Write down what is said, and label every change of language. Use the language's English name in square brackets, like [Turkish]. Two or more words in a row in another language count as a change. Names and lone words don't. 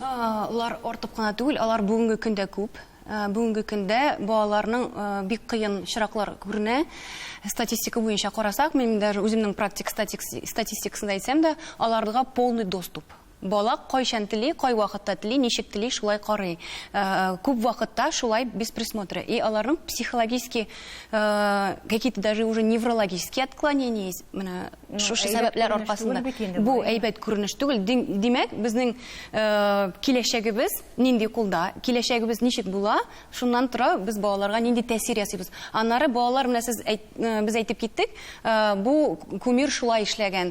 [Tatar] Алар артып кына түгел, алар бүгенге көндә күп. Бүгенге көндә балаларның бик кыен чираклар күренә. Статистика буенча карасак, мин даже үземнең практик статистикасында әйтсәм дә, аларга [Russian] полный доступ. [Tatar] Бала кайчан тели, кай вакытта тели, ничек тели, шулай карый. Күп вакытта шулай [Russian] без присмотра. И аларның психологический, какие-то даже уже неврологические отклонения есть. [Tatar] Менә шушы сәбәпләр аркасында. Бу әйбәт күренеш түгел. Димәк, безнең киләчәгебез нинди кулда, киләчәгебез ничек була, шуннан тора без балаларга нинди тәэсир ясыйбыз. Аннары балалар менә сез без әйтеп киттек, бу кумир шулай эшләгән.